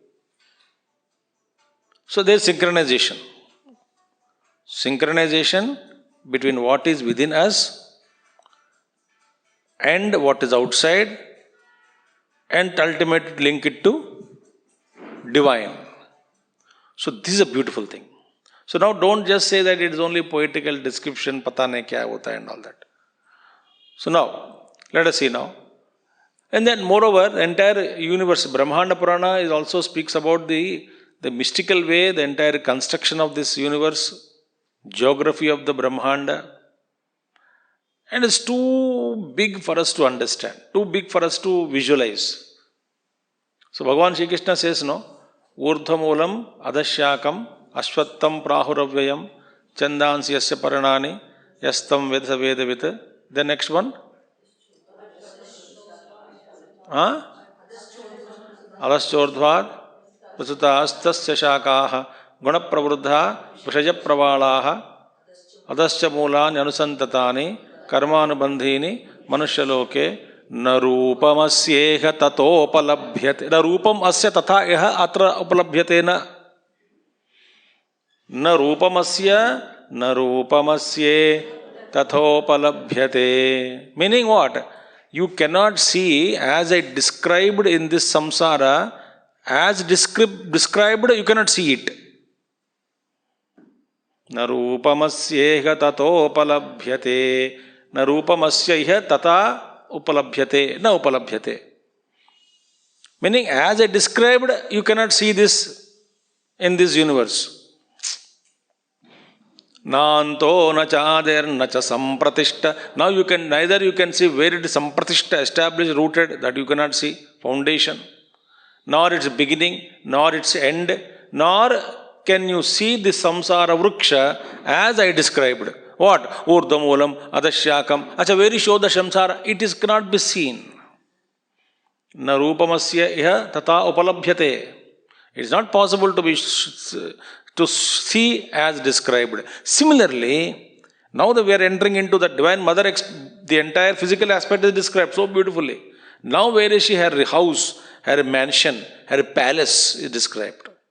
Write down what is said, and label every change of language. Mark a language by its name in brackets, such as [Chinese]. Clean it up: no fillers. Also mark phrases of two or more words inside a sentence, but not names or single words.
[English] So there is synchronization. Synchronization between what is within us and what is outside, and ultimately link it to divine. So this is a beautiful thing. So now don't just say that it is only poetical description, [Hindi] pata nahi kya hota [English] and all that. So now, let us see now. And then moreover, the entire universe, Brahmanda Purana is also speaks about the mystical way, the entire construction of this universe, geography of the Brahmanda. And it's too big for us to understand, too big for us to visualize. So Bhagavan Shri Krishna says, no, [Sanskrit] Urdhvamulam adashyakam ashwattam prahuravyayam chandansi yasya paranani yastam vedha vedavit. [English] The next one? [Sanskrit] Adaschordhvad prasuta astasya shakaha gunapravruddha vishaya pravalaha adascha moolan anusantatani karmanubandhini manushaloke narupamasyeha tatopalabhyate. Narupam asya tatha eha atra upalabhyate na. Narupamasye tathopalabhyate. [English] Meaning what? You cannot see as I described in this samsara, as described, you cannot see it. [Sanskrit] Narupamasyeha tathopalabhyate. Narupamasyeha tata upalabhyate. Na upalabhyate. [English] Meaning as I described, you cannot see this in this universe. [Sanskrit] Nanto na chader na cha sampratishta. [English] Now you can neither you can see where it is sampratishta, established, rooted, that you cannot see, foundation, nor its beginning, nor its end, nor can you see the [Sanskrit] samsara vriksha [English] as I described. What? [Sanskrit] Urdhamulam, adashyakam. [English] Acha, where you show the samsara? It is cannot be seen. [Sanskrit] Na rupamasya iha tata upalabhyate. [English] It is not possible to see as described. Similarly, now that we are entering into the Divine Mother, the entire physical aspect is described so beautifully. Now where is she? Her house, her mansion, her palace is described.